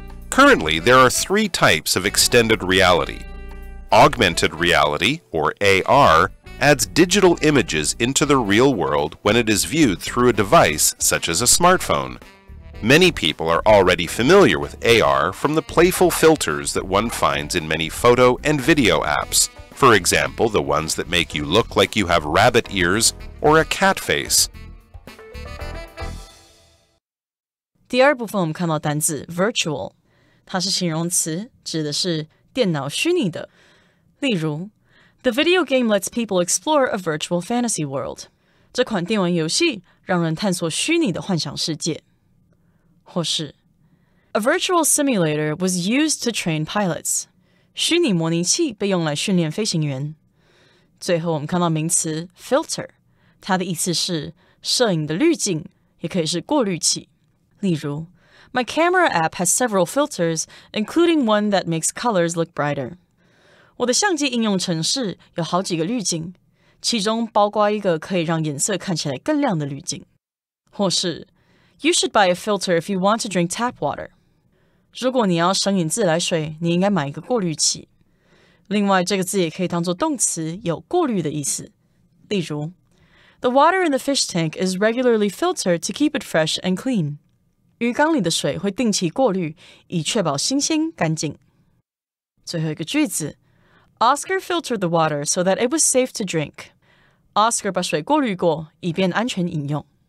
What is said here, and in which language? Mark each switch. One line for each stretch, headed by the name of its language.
English: Currently, there are 3 types of extended reality. Augmented reality, or AR, adds digital images into the real world when it is viewed through a device such as a smartphone. Many people are already familiar with AR from the playful filters that one finds in many photo and video apps. For example, the ones that make you look like you have rabbit ears or a cat face.
Chinese: 第二部分我们看到单字 virtual， 它是形容词，指的是电脑虚拟的。例如
English: The video game lets people explore a virtual fantasy world.
Chinese: 这款电玩游戏让人探索虚拟的幻想世界。或是
English: A virtual simulator was used to train pilots.
Chinese: 虚拟模拟器被用来训练飞行员。最后我们看到名词 filter， 它的意思是摄影的滤镜，也可以是过滤器。例如
English: My camera app has several filters, including one that makes colors look brighter.
Chinese: 我的相机应用程式有好几个滤镜，其中包括一个可以让颜色看起来更亮的滤镜。或是
English: You should buy a filter if you want to drink tap water.
Chinese: 如果你要生饮自来水，你应该买一个过滤器。另外，这个字也可以当作动词，有过滤的意思。例如
English: The water in the fish tank is regularly filtered to keep it fresh and clean.
Chinese: 鱼缸里的水会定期过滤，以确保新鲜干净。最后一个句子
English: Oscar filtered the water so that it was safe to drink.
Chinese: Oscar 把水过滤过，以便安全饮用。